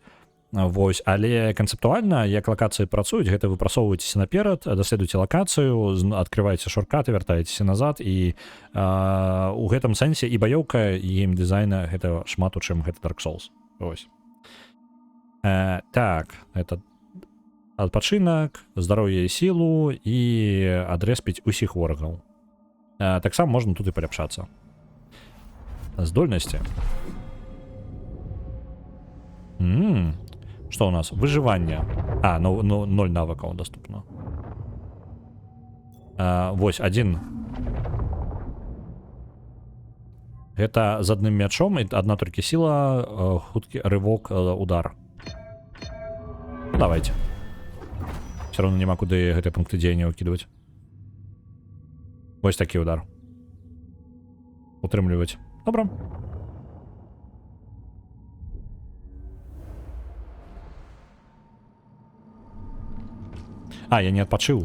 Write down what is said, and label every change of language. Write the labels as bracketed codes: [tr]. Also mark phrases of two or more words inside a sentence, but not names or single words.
[be] Вось, але канцэптуальна, як лакацыі працуюць, гэта вы прасоўваецеся наперад, даследуеце лакацыю, адкрываеце шорткаты, вяртаецеся назад, і у гэтым сэнсе і баёўка, і геймдызайна гэта шмат у чым гэта Dark Souls. Вось. Так, это адпачынак, здароўе і сілу і адрэспіць усіх ворагаў. Таксама можна тут і паляпшацца. Здольнасці. [ru] Что у нас? Выживание. 0 навыков доступно. [be] Вось, 1. Это з адным мячом, і одна толькі сила, хуткі рывок, удар. [ru] Давайте. Все равно [be] няма куды гэтыя пункты дзеяння выкидывать. Вось такі удар. Утрымліваць. Добра. Я не адпачыў.